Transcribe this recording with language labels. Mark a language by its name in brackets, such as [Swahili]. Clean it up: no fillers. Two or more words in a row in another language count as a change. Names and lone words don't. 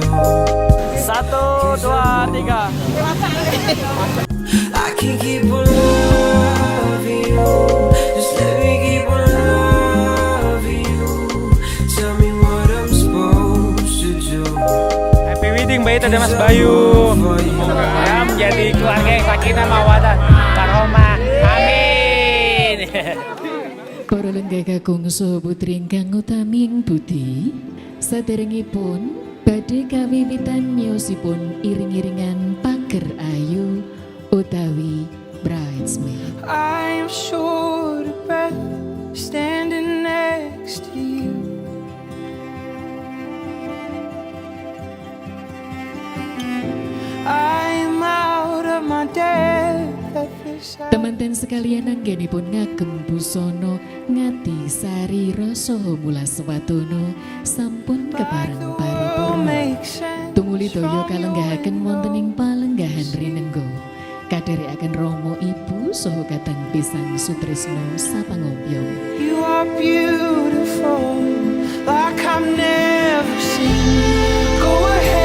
[English] 1, 2, 3. I can keep on loving you. Just let me keep on loving you. Tell me what I'm supposed to do. Happy wedding [Indonesian] Mbak Ita dan Mas Bayu. Ya menjadi keluarga yang [Arabic] سكينة مودة ورحمة. [Indonesian] Amin. [Javanese] Para lenggah kakung saha putri ingkang utaming budi, saderengipun badhe kawiwitan miyosipun iring-iringan pager ayu utawi bridesmaid. [English] I'm short of breath standing next to you. I'm out of my depth at this hour. [Javanese] Temanten sekalian anggenipun ngagem busana ngati sari rasa mula swatono sampun kepareng paripurna. Tumuli daya kalenggahaken wonten ing palenggahan rinengga. Kadherekaken Rama Ibu saha katang pisang sutresna sapangombyo. [English] You are beautiful like I've never seen. Go